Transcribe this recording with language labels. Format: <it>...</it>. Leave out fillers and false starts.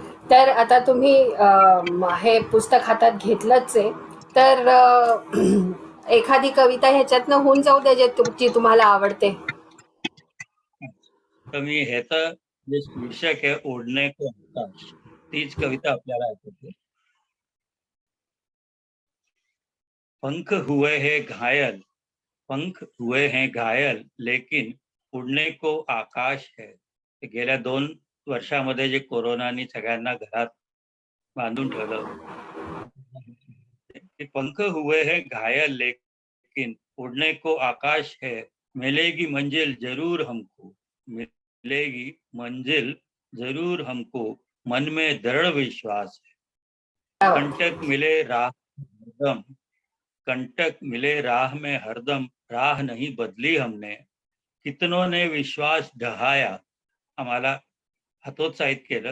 <mr>तर आता तुम्ही हे पुस्तक हातात घेतलंच आहे. तर एखादी कविता ह्याच्यातनं होऊन जाऊ द्या, जी तुम्हाला आवडते. तर मी ह्याचं जे शीर्षक आहे उडने को आकाश, तीच कविता आपल्याला ऐकवतो.</mr> <hi>पंख हुए हैं घायल, पंख हुए हैं घायल, लेकिन उडने को आकाश है.</hi> <mr>ते गेल्या 2 वर्षामध्ये जे कोरोनानी सगळ्यांना घरात बांधून ठेवलं.</mr> <hi>ते पंख हुए हैं घायल, लेकिन उडने को आकाश है. मिलेगी मंजिल जरूर हमको, मिलेगी मंजिल जरूर हमको, मन में दृढ़ विश्वास है. क्या बात. कंटक मिले राह हरदम, कंटक मिले राह में हरदम, राह नहीं बदली हमने. कितनों ने विश्वास ढहाया,</hi> <mr>आम्हाला हतोत्साहित केलं.</mr>